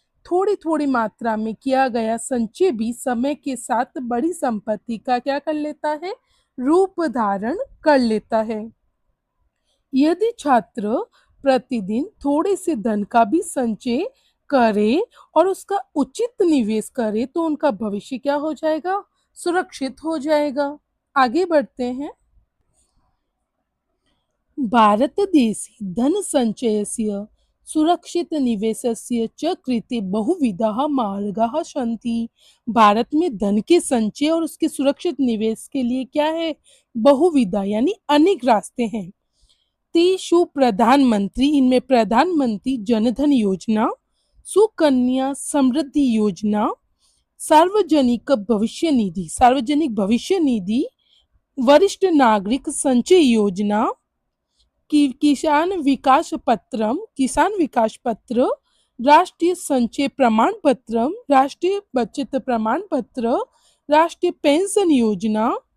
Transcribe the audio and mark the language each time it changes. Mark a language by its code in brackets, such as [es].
[hi] थोड़ी थोड़ी मात्रा में किया गया संचय भी समय के साथ बड़ी संपत्ति का क्या कर लेता है, रूप धारण कर लेता है। यदि छात्र प्रतिदिन थोड़े से धन का भी संचय करे और उसका उचित निवेश करे तो उनका भविष्य क्या हो जाएगा, सुरक्षित हो जाएगा। आगे बढ़ते हैं। [sa] भारतदेशे धनसञ्चयस्य सुरक्षितनिवेशस्य च कृते बहुविधाः मार्गाः सन्ति। [hi] भारत में धन के संचय और उसके सुरक्षित निवेश के लिए क्या है? बहुविधा यानी अनेक रास्ते हैं। [sa] तेषु प्रधानमंत्री, [hi] इनमें प्रधानमंत्री जनधन योजना, सुकन्या समृद्धि योजना, सार्वजनिक भविष्य निधि, वरिष्ठ नागरिक संचय योजना, किसान विकास पत्र, राष्ट्रीय संचय प्रमाण पत्र, राष्ट्रीय बचत प्रमाण पत्र, राष्ट्रीय पेंशन योजना,